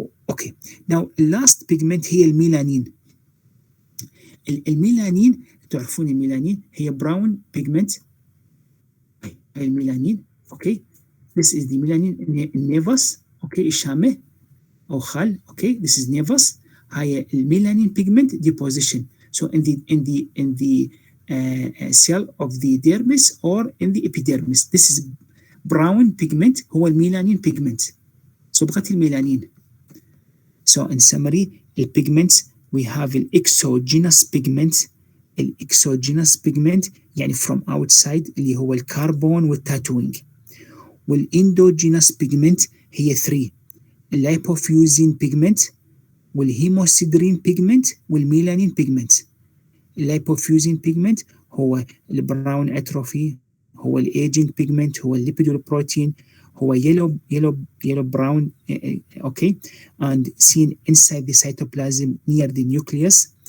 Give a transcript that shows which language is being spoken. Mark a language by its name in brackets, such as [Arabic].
[Arabic] اوكي، ناو اللاست بيجمنت هي الميلانين. الميلانين تعرفون الميلانين هي براون بيجمنت. هاي الميلانين. [English] Okay, this is the melanin nevus. [Arabic] اوكي، الشامه او خال. [English] Okay, this is nevus. [Arabic] هاي الميلانين بيجمنت deposition. [English] So in the cell of the dermis or in the epidermis. This is brown pigment [Arabic] هو الميلانين [English] pigment. [Arabic] صبغة الميلانين. [English] So in summary, the pigments we have the exogenous pigment. [Arabic] الexogenous pigment يعني [English] from outside [Arabic] اللي هو الكربون والتاتوينج. والendogenous pigment هي 3: الليبوفيوزين بيجمنت والهيموسيدرين بيجمنت والميلانين بيجمنت. الليبوفيوزين بيجمنت هو البراون اتروفي، هو الايجنج بيجمنت، هو الليبيدول بروتين، هو [English] yellow brown okay and seen inside the cytoplasm near the nucleus.